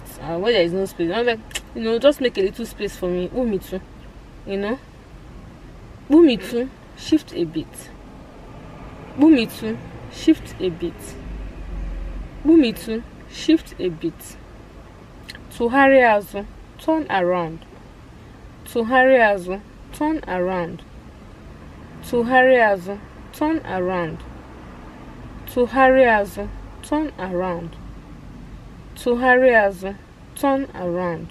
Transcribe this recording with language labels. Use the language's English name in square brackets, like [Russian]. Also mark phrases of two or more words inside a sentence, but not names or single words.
[English] When there is no space, I'm like, just make a little space for me. [Yoruba] Bumi too, Bumi too, [English] shift a bit. [Yoruba] Bumi too, [English] shift a bit. [Yoruba] Bumi too, [English] shift a bit. [Igbo] Tuhariazu, [English] turn around. Tuhariazu, turn around. Tuhariazu, turn around. Tuhariazu, turn around. Tuhariazu, turn around.